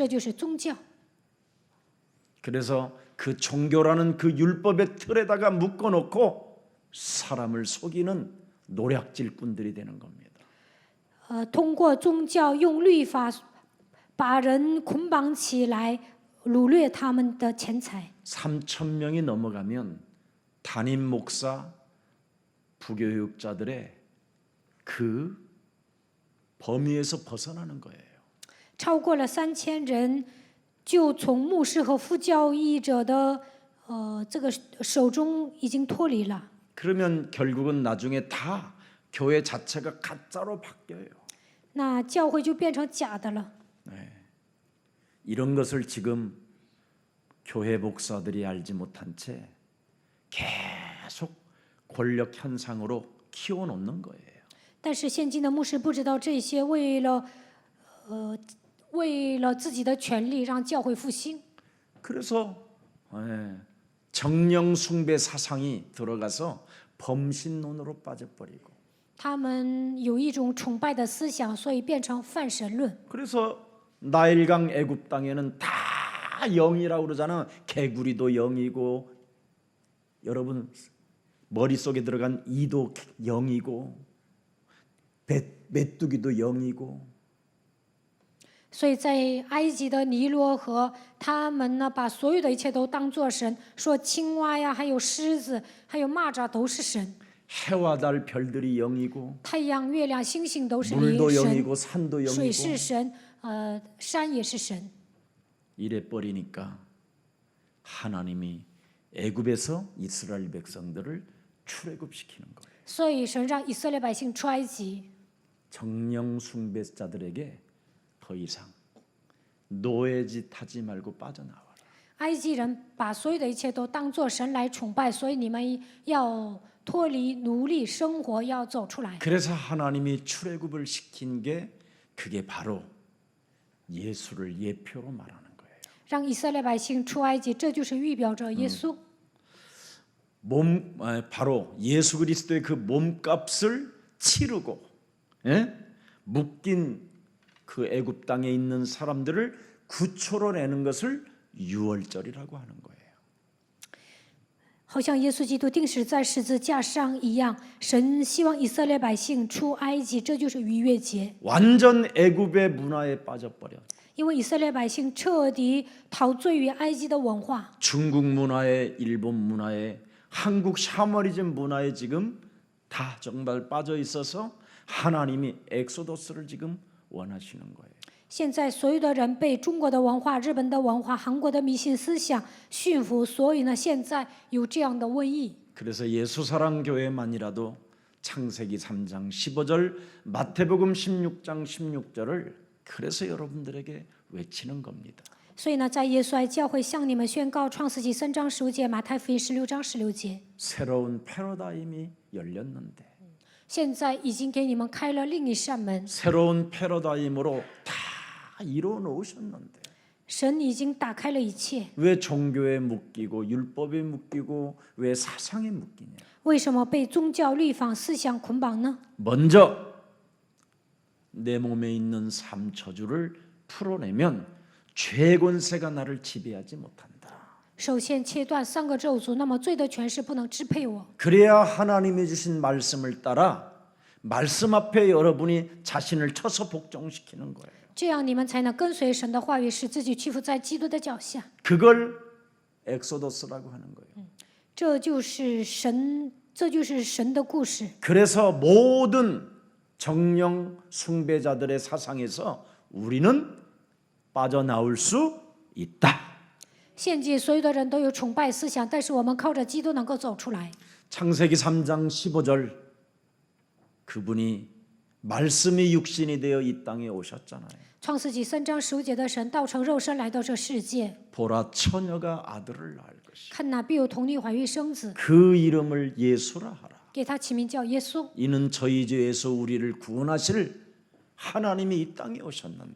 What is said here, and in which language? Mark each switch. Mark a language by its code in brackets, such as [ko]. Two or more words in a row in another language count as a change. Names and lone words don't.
[zh] 这就是宗教。 [ko] 그래서 그 종교라는 그 율법의 틀에다가 묶어 놓고 사람을 속이는 노략질꾼들이 되는 겁니다. [zh] 通过宗教用律法把人捆绑起来，掳掠他们的钱财。 [ko] 3,000명이 넘어가면 담임 목사, 부교육자들의 그 범위에서 벗어나는 거예요. [zh] 超过了3000人，就从牧师和副教义者的这个手中已经脱离了。 [ko] 그러면 결국은 나중에 다 교회 자체가 가짜로 바뀌어요. [zh] 那教会就变成假的了。 [ko] 이런 것을 지금 교회 목사들이 알지 못한 채 계속 권력 현상으로 키워놓는 거예요. [zh] 但是现今的牧师不知道这些，为了自己的权利，让教会复兴。 [ko] 그래서 정령 숭배 사상이 들어가서 범신론으로 빠져버리고 [zh] 他们有一种崇拜的思想，所以变成泛神论。 [ko] 그래서 나일강 애굽 땅에는 다 영이라고 그러잖아. 개구리도 영이고, 여러분 머릿속에 들어간 이도 영이고, 메뚜기도 영이고. [zh] 所以在埃及的尼罗河，他们呢把所有的一切都当作神，说青蛙呀，还有狮子，还有蚂蚱都是神， [ko] 해와 달 별들이 영이고, [zh] 太阳、月亮、星星都是 [ko] 물도 [zh] 神， [ko] 영이고, 산도 [zh] 水是 [ko] 영이고. [zh] 神，山也是神。 [ko] 이래 버리니까 하나님이 애굽에서 이스라엘 백성들을 출애굽시키는 거예요. [zh] 所以神让以色列百姓出埃及， [ko] 정령 숭배자들에게 더 이상 노예짓 하지 말고 빠져나와라. [zh] 埃及人把所有的一切都当作神来崇拜，所以你们要脱离奴隶生活，要走出来。 [ko] 그래서 하나님이 출애굽을 시킨 게 그게 바로 예수를 예표로 말하는 거예요. [zh] 让以色列百姓出埃及，这就是预表着耶稣。 [ko] 바로 예수 그리스도의 그 몸값을 치르고, 예? 묶인 그 애굽 땅에 있는 사람들을 구초로내는 것을 유월절이라고 하는 거예요. [zh] 好像耶稣基督钉死在十字架上一样，神希望以色列百姓出埃及，这就是逾越节。 [ko] 완전 애굽의 문화에 빠져버려. [zh] 因为以色列百姓彻底陶醉于埃及的文化， [ko] 중국 문화에, 일본 문화에, 한국 샤머니즘 문화에 지금 다 정말 빠져 있어서 하나님이 엑소더스를 지금 원하시는 거예요. [zh] 现在所有的人被中国的文化、日本的文化、韩国的迷信思想驯服，所以呢，现在有这样的瘟疫。 [ko] 그래서 예수사랑교회만이라도 창세기 3장 15절, 마태복음 16장 16절을 그래서 여러분들에게 외치는 겁니다. [zh] 所以呢，在耶稣爱教会向你们宣告创世纪3章15节、马太福音16章16节， [ko] 새로운 패러다임이 열렸는데 [zh] 现在已经给你们开了另一扇门， [ko] 새로운 패러다임으로 다 이루어 놓으셨는데 [zh] 神已经打开了一切。 [ko] 왜 종교에 묶이고 율법에 묶이고 왜 사상에 묶이냐? [zh] 为什么被宗教律法思想捆绑呢？ [ko] 먼저 내 몸에 있는 삶 저주를 풀어내면 죄 권세가 나를 지배하지 못한다. [zh] 首先切断3个咒诅，那么罪的权势不能支配我。 [ko] 그래야 하나님이 주신 말씀을 따라 말씀 앞에 여러분이 자신을 쳐서 복종시키는 거예요. [zh] 这样你们才能跟随神的话语，使自己屈服在基督的脚下。 [ko] 그걸 엑소더스라고 하는 거예요. [zh] 这就是神的故事。 [ko] 그래서 모든 정령 숭배자들의 사상에서 우리는 빠져나올 수 있다. [zh] 现今所有的人都有崇拜思想，但是我们靠着基督能够走出来。 [ko] 창세기 3장 15절 그분이 말씀이 육신이 되어 이 땅에 오셨잖아요. [zh] 创世纪3章15节的神道成肉身来到这世界， [ko] 보라 처녀가 아들을 낳을 것이 [zh] 看哪必有童女怀孕生子， [ko] 그 이름을 예수라 하라. [zh] 给他起名叫耶稣， [ko] 이는 저희 죄에서 우리를 구원하실 하나님이 이 땅에 오셨는데